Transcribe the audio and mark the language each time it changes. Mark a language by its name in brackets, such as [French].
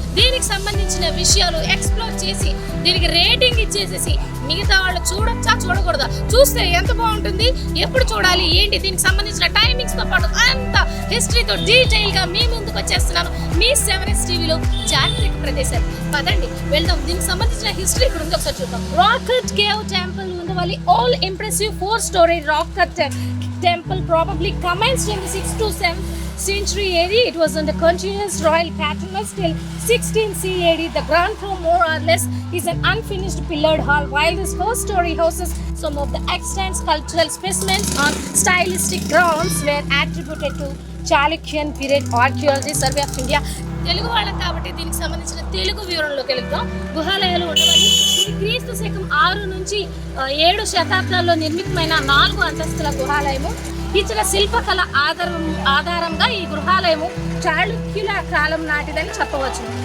[Telugu] దీనికి సంబంధించిన విషయాలు ఎక్స్ప్లోర్ చేసి దీనికి రేటింగ్ ఇచ్చేసేసి మిగతా వాళ్ళు చూడొచ్చా చూడకూడదా, చూస్తే ఎంత బాగుంటుంది, ఎప్పుడు చూడాలి ఏంటి, దీనికి సంబంధించిన టైమింగ్స్ తో పాటు అంత హిస్టరీతో డీటెయిల్ గా మీ ముందుకు వచ్చేస్తున్నాను మీ 7S టీవీలో చారిత్రక ప్రదేశాలు. పదండి వెళ్దాం. దీనికి సంబంధించిన హిస్టరీ ఇక్కడ ఉంది, ఒకసారి చూద్దాం. [English] Rock cut cave temple Undavalli all impressive 4-story rock cut temple probably commenced in the 6th to 7th century AD. It was under continuous royal patronage till 16th AD. The ground floor more or less is an unfinished pillared hall, while this first story houses some of the extant sculptural specimens on stylistic grounds were attributed to Chalukyan period archaeology survey of India. [Telugu] Telugu వాళ్ళం కాబట్టి దీనికి సంబంధించిన తెలుగు వివరణలోకి వెళ్తాం. గుహాలయాలు ఉండవల్లి ఇది క్రీస్తు శకం 6 నుంచి 7 శతాబ్దాల్లో నిర్మితమైన 4 అంతస్తుల గుహాలయము. ఇచ్చిన శిల్పకళ ఆధారంగా ఈ గృహాలయము చాళుక్యుల కాలం నాటిదని చెప్పవచ్చు.